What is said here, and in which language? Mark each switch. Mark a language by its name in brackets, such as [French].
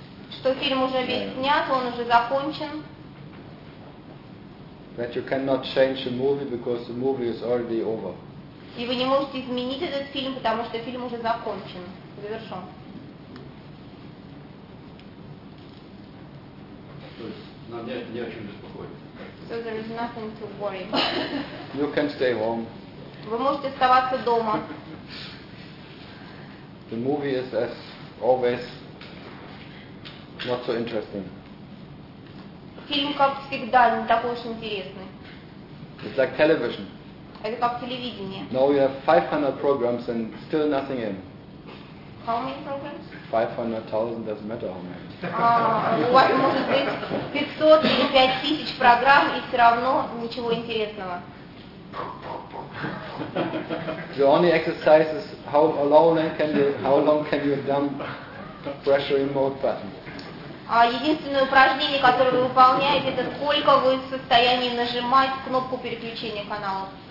[Russian] Что фильм уже весь снят, он уже закончен. [English] That you cannot change the movie because the movie is already over. [Russian] И вы не можете изменить этот фильм, потому что фильм уже закончен, завершен. То есть нам не о чем беспокоиться. [English] So there is nothing to worry. You can stay home. [Russian] Вы можете оставаться дома. [English] The movie is as always not so interesting. [Russian] Фильм как всегда не такой уж интересный. [English] It's like television. [Russian] Это как телевидение. [English] Now you have 500 programs and still nothing in. How many programs? 500,000 doesn't matter how many. [Russian] У вас может быть 500 или 5000 программ и все равно ничего интересного. [English] The only exercise is how long can you dump pressure in both buttons. [Russian] Единственное упражнение, которое вы выполняете, это сколько вы в состоянии нажимать кнопку переключения канала.